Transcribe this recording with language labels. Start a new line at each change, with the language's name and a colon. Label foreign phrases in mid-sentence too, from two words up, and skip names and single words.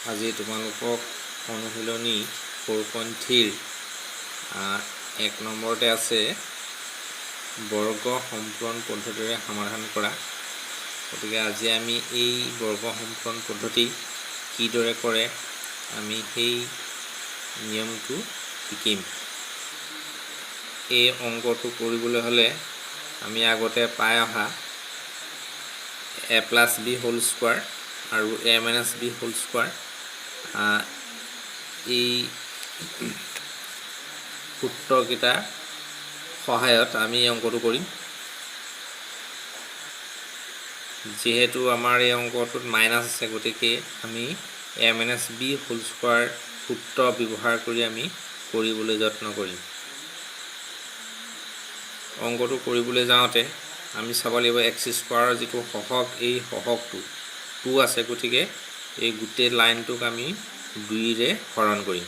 Assamese: তোমালোকক অনুশীলনী 4.3 1 নম্বৰতে আছে বৰ্গ সম্পূৰণ পদ্ধতিৰে সমাধান কৰা। গতিকে আজি আমি এই বৰ্গ সম্পূৰণ পদ্ধতি কিদৰে কৰে আমি সেই নিয়মটো শিকিম। এই অংকটো কৰিবলৈ হ'লে আমি আগতে পাই অহা
English: a plus b whole square
Assamese: আৰু
English: a minus b whole square
Assamese: এই সূত্ৰকেইটাৰ সহায়ত আমি এই অংকটো কৰিম। যেহেতু আমাৰ এই অংকটোত মাইনাছ আছে গতিকে আমি
English: a minus b whole square
Assamese: সূত্ৰ ব্যৱহাৰ কৰি আমি কৰিবলৈ যত্ন কৰিম। অংকটো কৰিবলৈ যাওঁতে আমি চাব লাগিব x স্কোৱাৰৰ যিটো সহগ এই সহগটো 2 আছে গতিকে এই গোটেই লাইনটোক আমি 2 ৰে হৰণ কৰিম।